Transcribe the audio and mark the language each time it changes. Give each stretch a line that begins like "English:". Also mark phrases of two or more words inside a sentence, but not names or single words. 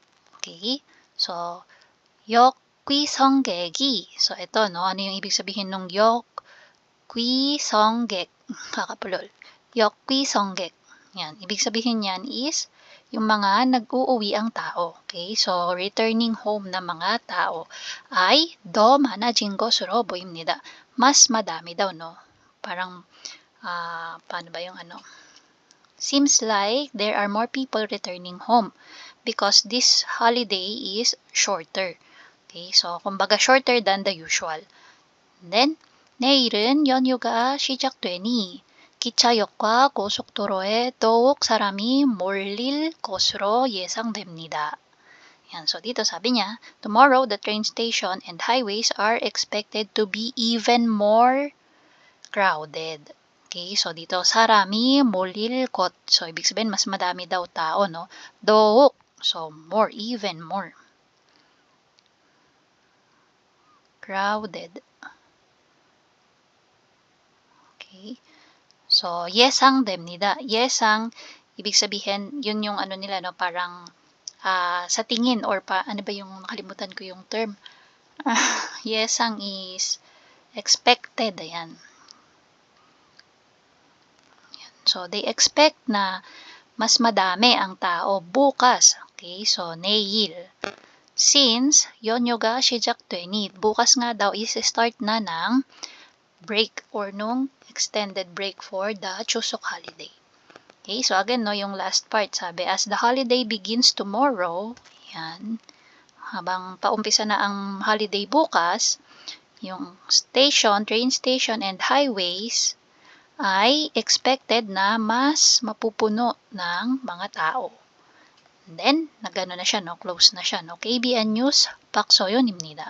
English: Okay? So,
Filipino: 역귀성객이. So, ito, no? Ano yung ibig sabihin ng 역귀성객? Kakapulol.
Korean: 역귀성객.
Filipino: Yan. Ibig sabihin yan is yung mga nag-uuwi ang tao.
English: Okay? So, returning home
Filipino: na mga tao ay
Korean: 더 많아진 것으로 보입니다.
Filipino: Mas madami daw, no? Parang, paano ba yung ano?
English: Seems like there are more people returning home because this holiday is shorter. Okay? So, kumbaga shorter than the usual. And then,
Korean: 내일은 연휴가 시작되니 기차역과 고속도로에 더욱 사람이 몰릴 것으로 예상됩니다.
Filipino: Yan. So, dito sabi niya,
English: tomorrow the train station and highways are expected to be even more crowded.
Filipino: Okay, so dito sarami
Korean: 몰릴 것.
Filipino: So, ibig sabihin, mas madami daw tao, no?
Korean: 더욱.
English: So, more, even more. Crowded. Okay. So,
Korean: 예상됩니다. 예상,
Filipino: ibig sabihin, yun yung ano nila, no? Parang sa tingin or ano ba yung nakalimutan ko yung term.
English: Yesang is expected. Ayan.
Filipino: So,
English: they expect
Filipino: na mas madami ang tao bukas.
English: Okay, so
Filipino: 내일. Since
Korean: 연휴가 시작되니
Filipino: bukas nga daw is start na ng break or nung
English: extended break for the Chuseok holiday. Okay, so again, no,
Filipino: yung last part, sabi,
English: as the holiday begins tomorrow,
Filipino: yan, habang paumpisa na ang holiday bukas, yung
English: station, train station, and highways
Filipino: ay expected na mas mapupuno ng mga tao. And then, nagano na siya, no, close na siya, no, KBN News, Park So-yoon입니다.